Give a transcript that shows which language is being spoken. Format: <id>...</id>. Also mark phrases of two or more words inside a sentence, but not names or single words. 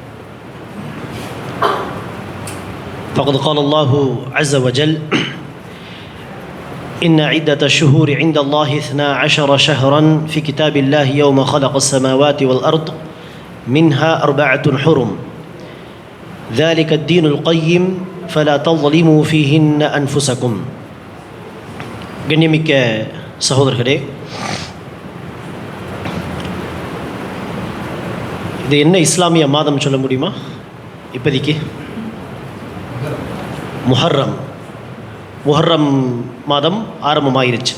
<ar>فقد قال الله عز وجل إن عدة الشهور عند الله 12 شهرا في كتاب الله يوم خلق السماوات والأرض منها 4 حرم ذلك الدين القيم فلا تظلموا فيهن أنفسكم.</ar> <ta>கண்ணியமிக்க சகோதரர்களே, இது என்ன இஸ்லாமிய மாதம் சொல்ல முடியுமா? இப்போதைக்கு முஹர்ரம் மாதம் ஆரம்பமாயிருச்சு.</ta>